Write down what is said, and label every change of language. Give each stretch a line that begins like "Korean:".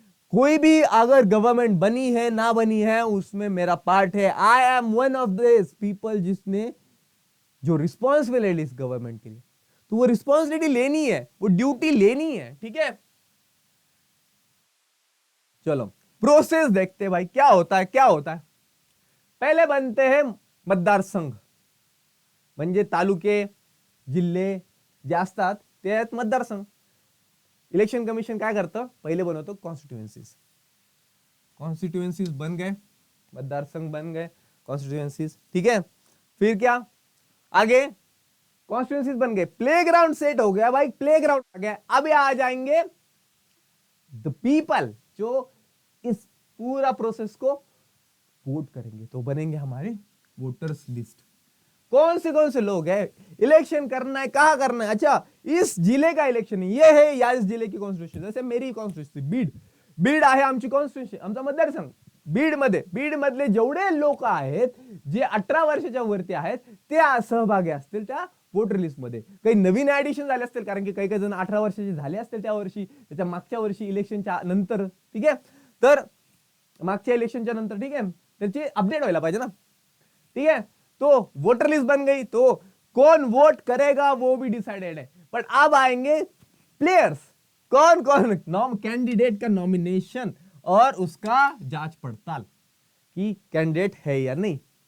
Hindi: कोई भी अगर गवर्नमेंट बनी है ना बनी है, उसमें मेरा पार्ट है.
English: I am one of this people
Hindi: जिसने जो रिस्पॉन्सिबल है इस गवर्नमेंट के लिए. तो वो रिस्पॉन्सिबिलिटी लेनी है, वो ड्यूटी लेनी है. ठीक है, चलो प्रोसेस देखते हैं भाई. क्या होता है? पहले बनते हैं मतदार संघ,
Marathi: म्हणजे तालुके, जिल्हे जे असतात ते आहेत मतदारसंघ. इलेक्शन कमीशन काय करतं? पहिले बनवतो
Hindi: कॉन्स्टिट्यूएंसीज बन गए, मतदार संघ बन गए,
Marathi: कॉन्स्टिट्यूएंसीज.
Hindi: ठीक है, फिर क्या आगे? कॉन्स्टिट्यूएंसीज बन गए, प्लेग्राउंड सेट हो गया भाई, प्लेग्राउंड आ गया. अब आ जाएंगे द पीपल जो इस पूरा प्रोसेस को वोट करेंगे, तो बनेंगे हमारे वोटर्स लिस्ट. कौन से लोग हैं? इलेक्शन करना है, कहां करना है? अच्छा, इस जिले का इलेक्शन है, ये है या इस जिले की कॉन्स्टिट्यूशन.
Marathi: जैसे मेरी कॉन्स्टिट्यून्सी बीड आहे, आमची कॉन्स्टिट्यूशन, आमचा मतदारसंघ बीड मधले जेवढे लोक आहेत जे 18 वर्षाच्या वरती आहेत ते सहभागी असतील त्या वोटर लिस्ट मध्ये. काही नवीन ऍडिशन झाले असतील, कारण की काही जण 18 वर्षाचे झाले असतील त्या वर्षी, त्याच्या मागच्या वर्षी इलेक्शनच्या नंतर. ठीक आहे, तर मागच्या इलेक्शनच्या नंतर, ठीक आहे, त्याची अपडेट व्हायला पाहिजे ना.
Hindi: ठीक है, तो वोटर लिस्ट बन गई, तो कौन वोट करेगा वो भी डिसाइडेड है. बट अब आएंगे प्लेयर्स. कौन कैंडिडेट का नॉमिनेशन और उसका जांच पड़ताल कि कैंडिडेट है या नहीं.